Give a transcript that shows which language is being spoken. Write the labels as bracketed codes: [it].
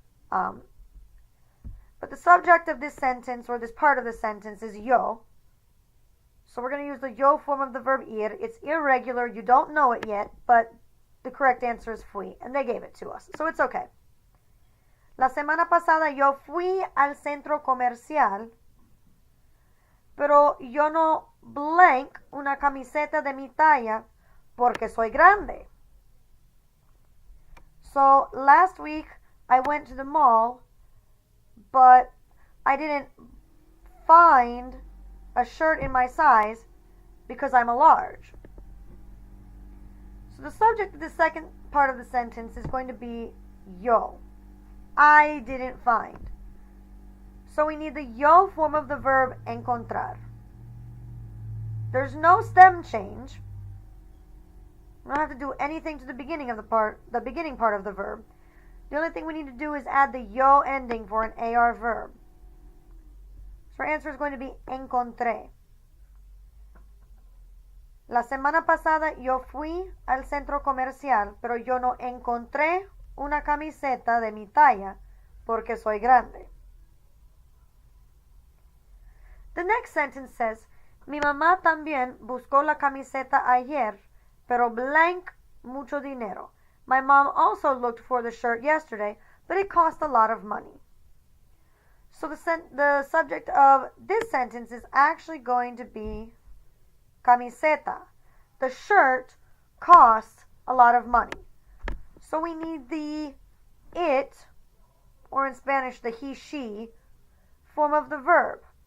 [en] But the subject of this sentence, or this part of the sentence, is yo. So we're going to use the yo form of the verb ir. It's irregular. You don't know it yet, but the correct answer is fui, and they gave it to us, so it's okay. [es] La semana pasada yo fui al centro comercial, pero yo no [en] blank [es] una camiseta de mi talla porque soy grande. [en] So last week I went to the mall, but I didn't find a shirt in my size because I'm a large. So the subject of the second part of the sentence is going to be yo. I didn't find. So we need the yo form of the verb encontrar. There's no stem change. We don't have to do anything to the beginning of the beginning part of the verb. The only thing we need to do is add the yo ending for an AR verb. So our answer is going to be encontré. [es] La semana pasada yo fui al centro comercial, pero yo no encontré una camiseta de mi talla porque soy grande. [en] The next sentence says, [es] mi mamá también buscó la camiseta ayer, pero [en] blank [es] mucho dinero. [en] My mom also looked for the shirt yesterday, but it cost a lot of money. So the subject of this sentence is actually going to be camiseta. The shirt costs a lot of money. So we need the it, or in Spanish the he, she, form of the verb.